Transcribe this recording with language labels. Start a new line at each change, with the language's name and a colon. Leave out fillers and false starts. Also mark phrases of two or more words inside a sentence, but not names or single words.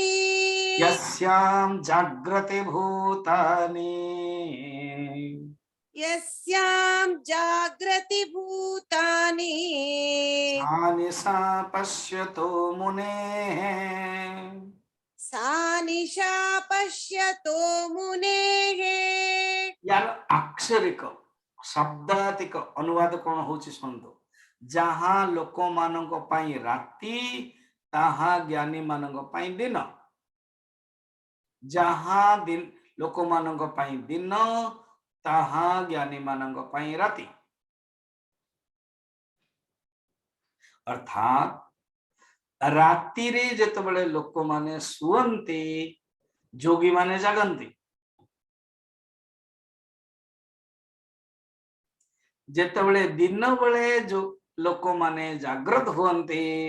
Sanskrit: यस्यां जाग्रति भूतानि, यस्यां जागृति भूतानि, तानि सा पश्यतो मुनेः, सा निशा पश्यतो मुनेः।
Odia: ଯାର ଅକ୍ଷରିକ ଶବ୍ଦାତିକ ଅନୁବାଦ କଣ ହେଉଛି ଶୁଣନ୍ତୁ ଯେଉଁଠି ଲୋକ ମାନଙ୍କ ପାଇଁ ରାତି ତାହା ଜ୍ଞାନୀ ମାନଙ୍କ ପାଇଁ ଦିନ ଯେଉଁଠି ଦିନ ଲୋକ ମାନଙ୍କ ପାଇଁ ଦିନ ତାହା ଜ୍ଞାନୀ ମାନଙ୍କ ପାଇଁ ରାତି ଅର୍ଥାତ ରାତି ରେ ଯେତେବେଳେ ଲୋକ ମାନେ ଶୋଉଛନ୍ତି ଯୋଗୀ ମାନେ ଜାଗନ୍ତି ଯେତେବେଳେ ଦିନ ବେଳେ ଯୋ ଲୋକ ମାନେ ଜାଗ୍ରତ ହୁଅନ୍ତି